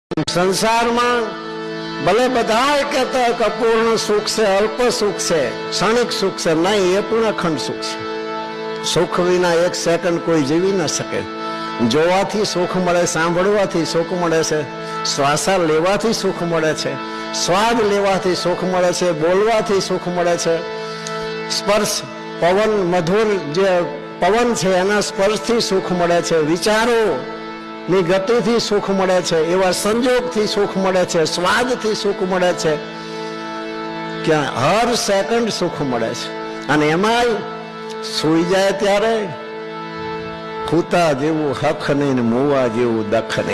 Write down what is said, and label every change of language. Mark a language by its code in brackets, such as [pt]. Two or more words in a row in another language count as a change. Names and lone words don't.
[hi] संसार में भले बधाए कहता है अपूर्ण सुख से, अल्प सुख से, क्षणिक सुख से, नहीं, ये पूर्ण खंड सुख है। [gu] સુખ વિના એક સેકંડ કોઈ જીવી ન શકે। જોવાથી સુખ મળે, સાંભળવાથી સુખ મળે છે, શ્વાસા લેવાથી સુખ મળે છે, સ્વાદ લેવાથી સુખ મળે છે, બોલવાથી સુખ મળે છે, સ્પર્શ પવન મધુર જે પવન છે એના સ્પર્શથી સુખ મળે છે, વિચારો ની ગતિથી સુખ મળે છે, એવા સંજોગથી સુખ મળે છે, સ્વાદથી સુખ મળે છે, કે હર સેકન્ડ સુખ મળે છે। અને એમાંય સૂઈ જાય ત્યારે ખૂતા જેવું હક નહીં ને મુવા જેવું દખ નહીં।